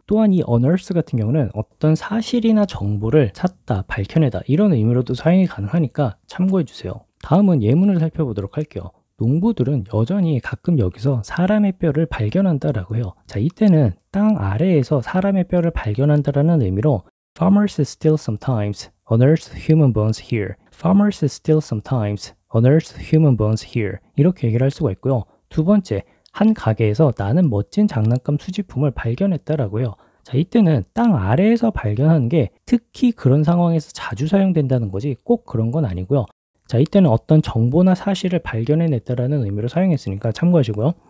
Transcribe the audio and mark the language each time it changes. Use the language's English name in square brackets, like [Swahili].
[Korean] 또한 이 unearth 같은 경우는 어떤 사실이나 정보를 찾다, 밝혀내다 이런 의미로도 사용이 가능하니까 참고해 주세요. 다음은 예문을 살펴보도록 할게요. 농부들은 여전히 가끔 여기서 사람의 뼈를 발견한다라고 해요. 자, 이때는 땅 아래에서 사람의 뼈를 발견한다라는 의미로 [English] Farmers still sometimes unearth human bones here. Farmers still sometimes unearth human bones here. [Korean] 이렇게 얘기를 할 수가 있고요. 두 번째, 한 가게에서 나는 멋진 장난감 수집품을 발견했다라고 해요. 자, 이때는 땅 아래에서 발견하는 게 특히 그런 상황에서 자주 사용된다는 거지 꼭 그런 건 아니고요. 자, 이때는 어떤 정보나 사실을 발견해냈다라는 의미로 사용했으니까 참고하시고요.